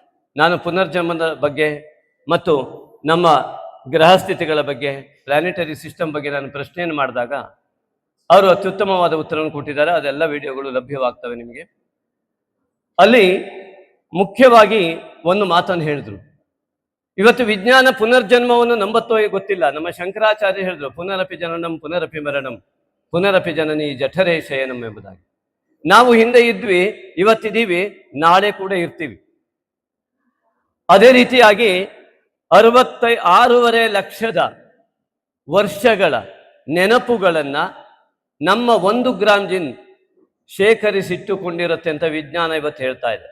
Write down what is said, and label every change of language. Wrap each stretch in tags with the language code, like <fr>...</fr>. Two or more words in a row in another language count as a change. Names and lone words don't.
<kn>ನಾನು ಪುನರ್ಜನ್ಮದ ಬಗ್ಗೆ ಮತ್ತು ನಮ್ಮ ಗ್ರಹಸ್ಥಿತಿಗಳ ಬಗ್ಗೆ,</kn> <en>planetary system</en> <kn>ಬಗ್ಗೆ ನಾನು ಪ್ರಶ್ನೆಯನ್ನು ಮಾಡಿದಾಗ ಅವರು ಅತ್ಯುತ್ತಮವಾದ ಉತ್ತರವನ್ನು ಕೊಟ್ಟಿದ್ದಾರೆ. ಅದೆಲ್ಲ ವಿಡಿಯೋಗಳು ಲಭ್ಯವಾಗ್ತವೆ ನಿಮಗೆ. ಅಲ್ಲಿ ಮುಖ್ಯವಾಗಿ ಒಂದು ಮಾತನ್ನು ಹೇಳಿದ್ರು. ಇವತ್ತು ವಿಜ್ಞಾನ ಪುನರ್ಜನ್ಮವನ್ನು ನಂಬತ್ತೋ ಗೊತ್ತಿಲ್ಲ. ನಮ್ಮ ಶಂಕರಾಚಾರ್ಯ ಹೇಳಿದ್ರು,</kn> <sa>ಪುನರಪಿ ಜನನಂ ಪುನರಪಿ ಮರಣಂ ಪುನರಪಿ ಜನನಿ ಜಠರೇ ಶಯನಂ ಎಂಬುದಾಗಿ.</sa> <kn>ನಾವು ಹಿಂದೆ ಇದ್ವಿ, ಇವತ್ತಿದ್ದೀವಿ, ನಾಳೆ ಕೂಡ ಇರ್ತೀವಿ. ಅದೇ ರೀತಿಯಾಗಿ 6.5 ಲಕ್ಷದ ವರ್ಷಗಳ ನೆನಪುಗಳನ್ನು ನಮ್ಮ 1</kn> <en>gram gene</en> <kn>ಶೇಖರಿಸಿಟ್ಟುಕೊಂಡಿರುತ್ತೆ ಅಂತ ವಿಜ್ಞಾನ ಇವತ್ತು ಹೇಳ್ತಾ ಇದೆ.</kn>